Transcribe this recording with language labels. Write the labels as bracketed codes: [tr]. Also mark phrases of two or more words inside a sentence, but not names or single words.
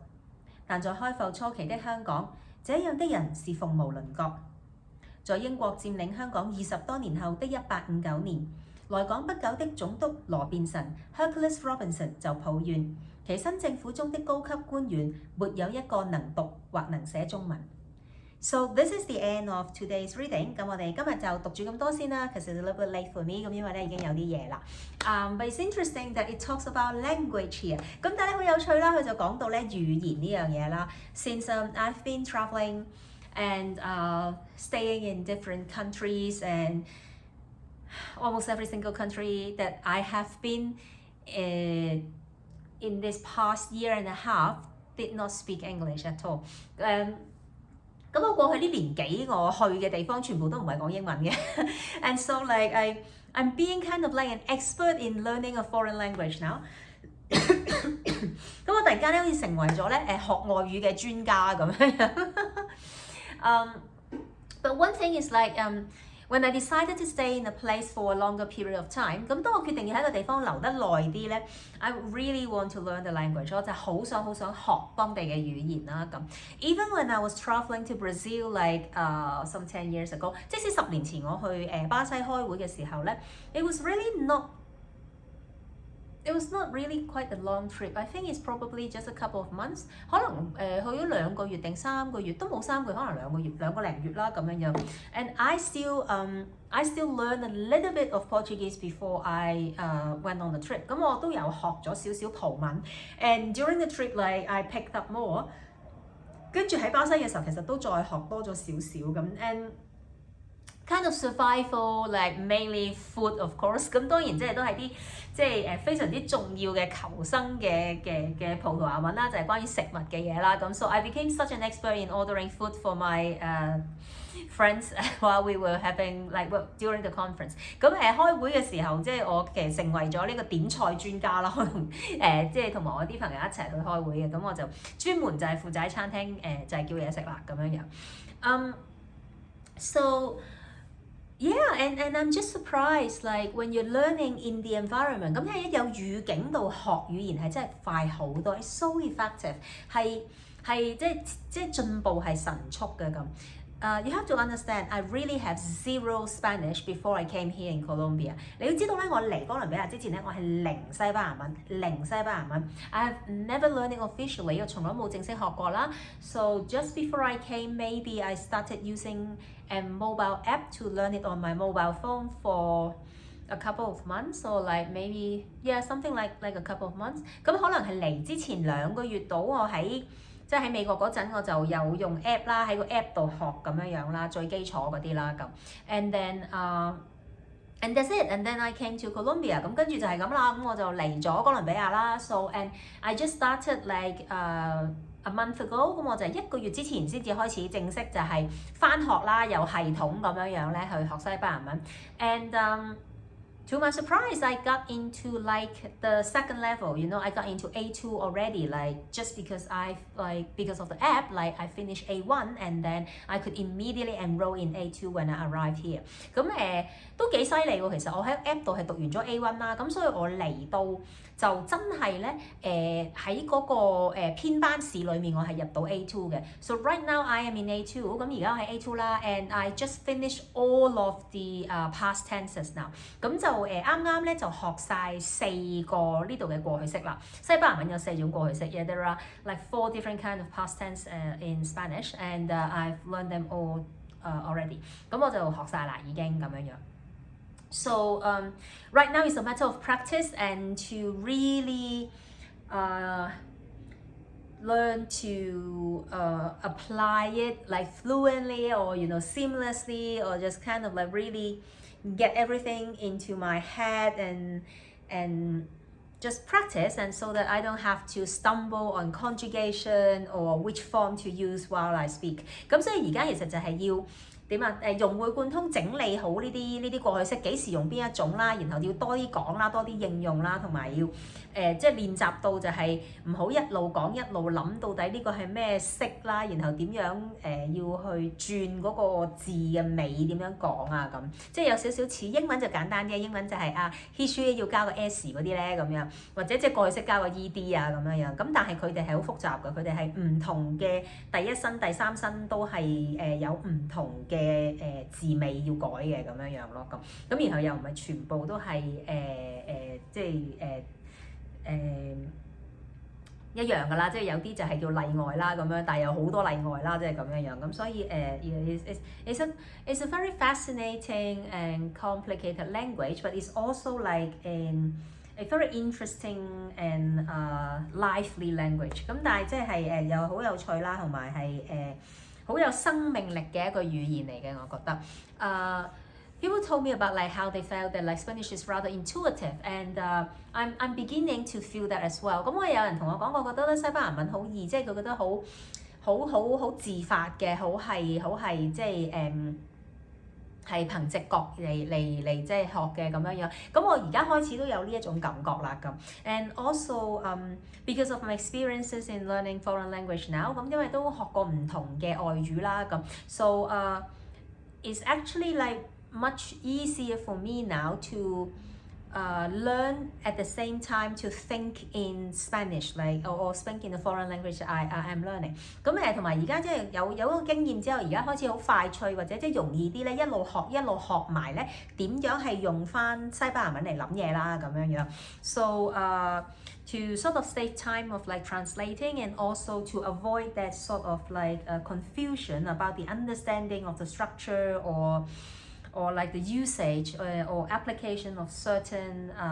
[yue] 但在開埠初期的香港，這樣的人是鳳毛麟角。在英國佔領香港20多年後的1859年，來港不久的總督羅便臣 Hercules Robinson 就抱怨，其新政府中的高級官員沒有一個能讀或能寫中文。 [en] So this is the end of today's reading。 [yue] 咁我哋今日就讀住咁多先啦。其實 [en] a little bit late for me， [yue] 咁因為咧已經有啲夜啦。 [en] But it's interesting that it talks about language here。 [yue] 咁但係咧好有趣啦，佢就講到咧語言呢樣嘢啦。 [en] Since I've been traveling and staying in different countries and almost every single country that I have been in this past year and a half did not speak English at all。 [yue] 咁我過去呢年幾我去嘅地方全部都唔係講英文嘅 ， [en] and so like I'm being kind of like an expert in learning a foreign language now [yue] 咁我突然間咧好似成為咗咧學外語嘅專家咁樣 [en] But one thing is like when I decided to stay in a place for a longer period of time， [yue] 咁當我決定要喺個地方留得耐啲咧 [en] I really want to learn the language， [yue] 我就好想學當地嘅語言啦咁。 [en] Even when I was traveling to Brazil like some 10 years ago， [yue] 即使10年前我去巴西開會嘅時候咧 [en] it was not really quite a long trip. I think it's probably just a couple of months。 [yue] 可能去咗2個月定3個月，都冇3個月，可能2個零月啦咁樣樣。 [en] And I still learned a little bit of Portuguese before I went on the trip。 [yue] 咁我都有學咗少少葡文。 [en] And during the trip like I picked up more。 [yue] 跟住喺巴西嘅時候其實都再學多咗少少咁。 [en] And kind of survival like mainly food of course。 [yue] 咁當然都係啲非常之重要嘅求生嘅葡萄牙文啦，就係關於食物嘅嘢啦。 [en] 咁 so I became such an expert in ordering food for my friends while we were having like during the conference。 [yue] 咁開會嘅時候我其實成為咗呢個點菜專家啦，可能同埋我啲朋友一齊去開會嘅，咁我就專門就係負責喺餐廳就係叫嘢食啦咁樣樣。 [en] So yeah, and I'm just surprised like when you're learning in the environment， [yue] 咁一有語境度學語言係真係快好多 ， [en] it's so effective， [yue] 係進步係神速嘅咁。 [en] You have to understand, I really have zero Spanish before I came here in Colombia。 [yue] 你要知道咧，我嚟哥倫比亞之前咧，我係零西班牙文。 [en] I have never learned it officially， [yue] 我從來冇正式學過啦。 [en] So just before I came, maybe I started using a mobile app to learn it on my mobile phone for a couple of months or like maybe something like a couple of months。 [yue] 咁可能係嚟之前2個月到，我喺美國嗰陣我就有用 app 啦，喺個 app 度學咁樣啦，最基礎嗰啲啦咁。 [en] And that's it. And then I came to Colombia。 [yue] 咁跟住就係咁啦，咁我就嚟咗哥倫比亞啦。 [en] So and I just started like a month ago。 [yue] 咁我就1個月之前先至開始正式就係返學啦，有系統咁樣咧去學西班牙文。 [en] And to my surprise, I got into like the second level. You know, I got into A2 already. Like just because because of the app, like I finished A1 and then I could immediately enroll in A2 when I arrived here. [yue] 咁都幾犀利喎！其實我喺 app 度係讀完咗 A1 啦，咁所以我嚟到就真係咧喺嗰個編班試裡面我係入到 A2 嘅。 [en] So right now I am in A2。 [yue] 咁而家我喺 A2 啦 [en] ，and I just finished all of the past tenses now。 [yue] 咁就啱啱咧就學晒4個呢度嘅過去式啦。西班牙文有4種過去式 [en] ，yeah there are like 4 different kind of past tense in Spanish and I've learned them all already。 [yue] 咁我就學晒啦，已經咁樣樣。 [en] So right now it's a matter of practice and to really learn to apply it like fluently or seamlessly or just kind of like really get everything into my head and just practice and so that I don't have to stumble on conjugation or which form to use while I speak。 [yue] 咁所以而家其實就係要點啊？融會貫通整理好呢啲過去式，幾時用邊一種啦，然後要多啲講啦，多啲應用啦，同埋要即係練習到就係唔好一路講一路諗到底呢個係咩式啦，然後點樣要去轉嗰個字嘅尾點樣講啊咁，即係有少少似英文就簡單啲，英文就係 [en] he she [yue] 要加個 s 嗰啲咧咁樣，或者即係過去式加個 ed 啊咁樣，咁但係佢哋係好複雜嘅，佢哋係唔同嘅第一身、第三身都係有唔同嘅字尾要改嘅咁樣咯，咁然後又唔係全部都係即係一樣㗎啦，即係有啲就係叫例外啦咁樣，但係有好多例外啦，即係咁樣樣咁，所以 [en] it's a very fascinating and complicated language, but it's also like a very interesting and lively language。 [yue] 咁但係即係又好有趣啦，同埋係好有生命力嘅一個語言嚟嘅，我覺得。 [en] People told me about like how they felt that like Spanish is rather intuitive, and I'm beginning to feel that as well。 [yue] 咁我有人同我講，我覺得咧西班牙文好易，即係佢覺得好自發嘅，好係即係係憑直覺嚟即係學嘅咁樣樣。咁我而家開始都有呢一種感覺啦咁。 [en] And also because of my experiences in learning foreign language now， [yue] 咁因為都學過唔同嘅外語啦咁 [en] ，so it's actually like much easier for me now to learn at the same time to think in Spanish, like or speak in the foreign language I am learning。 [yue] 咁同埋而家即係有個經驗之後，而家開始好快脆或者即係容易啲咧，一路學埋咧點樣係用翻西班牙文嚟諗嘢啦咁樣樣。 [en] So to sort of save time of like translating and also to avoid that sort of like confusion about the understanding of the structure or like the usage or application of certain